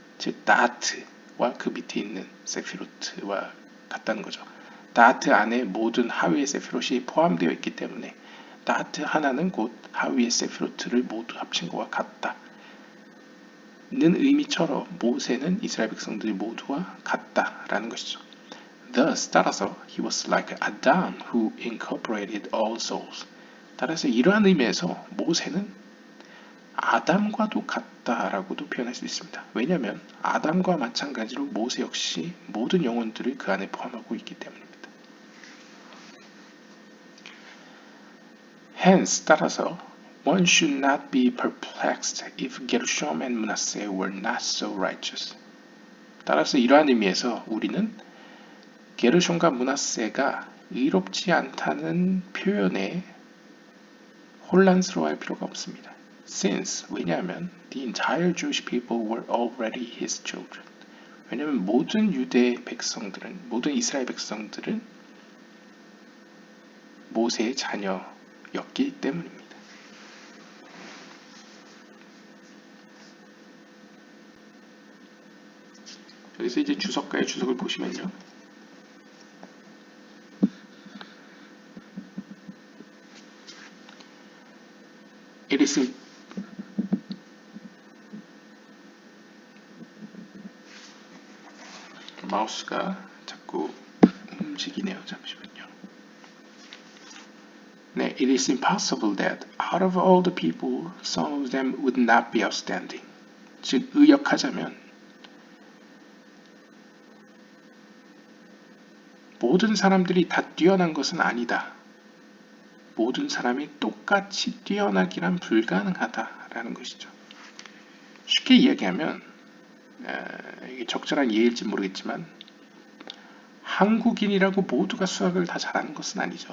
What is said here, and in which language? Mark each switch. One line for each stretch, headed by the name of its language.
Korean: 즉 다하트와 그 밑에 있는 세피로트와 같다는 거죠. 다하트 안에 모든 하위의 세피롯이 포함되어 있기 때문에 다하트 하나는 곧 하위의 세피로트를 모두 합친 것과 같다는 의미처럼 모세는 이스라엘 백성들이 모두와 같다라는 것이죠.
English: Thus,
Korean: 따라서
English: he was like Adam who incorporated all souls.
Korean: 따라서 이러한 의미에서 모세는 아담과도 같다라고도 표현할 수 있습니다. 왜냐하면 아담과 마찬가지로 모세 역시 모든 영혼들을 그 안에 포함하고 있기 때문입니다.
English: Hence,
Korean: 따라서
English: one should not be perplexed if Gershom and Manasseh were not so righteous.
Korean: 따라서 이러한 의미에서 우리는 게르숑과 므낫세가 의롭지 않다는 표현에 혼란스러워할 필요가 없습니다.
English: Since,
Korean: 왜냐하면
English: the entire Jewish people were already his children.
Korean: 왜냐하면 모든 유대 백성들은, 모든 이스라엘 백성들은 모세의 자녀였기 때문입니다. 여기서 이제 주석가의 주석을 보시면요.
English: It is
Korean: 마우스가 자꾸 움직이네요. 잠시만요. 네,
English: it is impossible that out of all the people, some of them would not be outstanding.
Korean: 즉, 의역하자면 모든 사람들이 다 뛰어난 것은 아니다. 모든 사람이 똑같이 뛰어나기란 불가능하다라는 것이죠. 쉽게 이야기하면 이게 적절한 예일지 모르겠지만 한국인이라고 모두가 수학을 다 잘하는 것은 아니죠.